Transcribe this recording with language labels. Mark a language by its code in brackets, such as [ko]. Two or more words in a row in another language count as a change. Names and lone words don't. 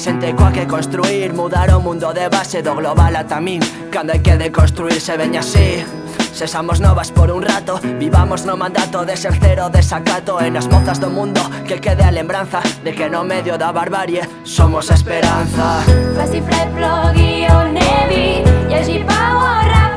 [gl] Xente coa que construir, mudar o mundo de base do global ata min. Cando hai que deconstruirse veña así. Sesamos novas por un rato, vivamos no mandato de ser cero desacato. E nas mozas do mundo que quede a lembranza de que no medio da barbarie somos a esperanza. [ca] Faci fred, plogui o nevi, hi hagi pau o